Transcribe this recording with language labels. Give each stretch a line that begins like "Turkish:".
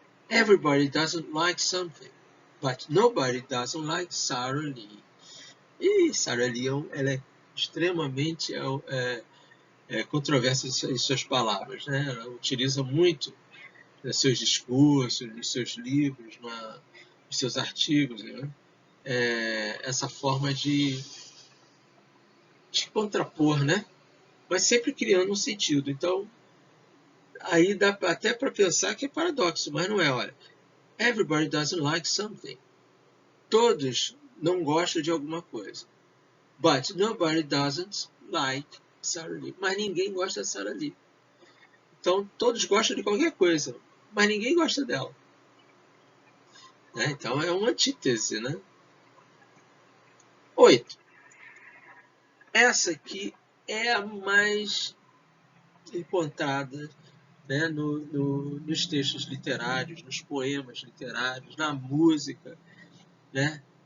English: Everybody doesn't like something, but nobody doesn't like Sara Lee.
Portuguese: E Sara Lee, ela é extremamente controversa em suas palavras, né? Ela utiliza muito nos seus discursos, nos seus livros, nos seus artigos, né? Essa forma de contrapor, né? Mas sempre criando um sentido. Então, aí dá até para pensar que é paradoxo, mas não é. Olha,
English: everybody doesn't like something.
Portuguese: Todos não gostam de alguma coisa.
English: But nobody doesn't like Sara Lee.
Portuguese: Mas ninguém gosta da Sara Lee. Então, todos gostam de qualquer coisa, mas ninguém gosta dela. Né? Então, é uma antítese, né? 8. Essa aqui é a mais encontrada, né, nos textos literários, nos poemas literários, na música. Né?